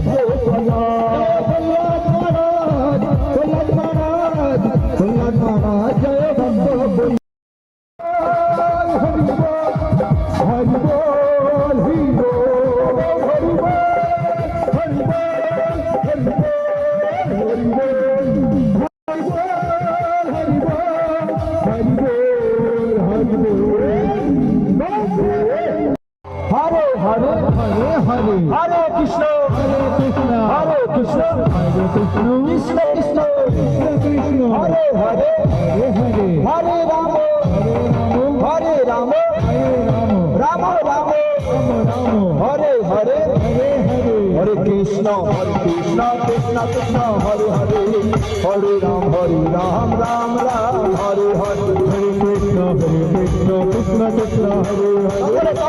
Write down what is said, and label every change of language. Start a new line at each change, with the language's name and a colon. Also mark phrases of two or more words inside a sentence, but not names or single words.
Bangla: ভক্ত জয় ভক্ত হরি বল হরি বল হরি বল হরি বল হরি বল হরি বল হরি বল হরি
Sanskrit: বল হরে হরে হরে হরে হরে কৃষ্ণ হরে কৃষ্ণ হরে কৃষ্ণ কৃষ্ণ কৃষ্ণ কৃষ্ণ হরে হরে হরে হরে হরে রাম হরে রাম রাম রাম হরে হরে হরে হরে হরে কৃষ্ণ কৃষ্ণ কৃষ্ণ হরে হরে হরে রাম রাম রাম হরে হরে হরে কৃষ্ণ কৃষ্ণ কৃষ্ণ হরে হরে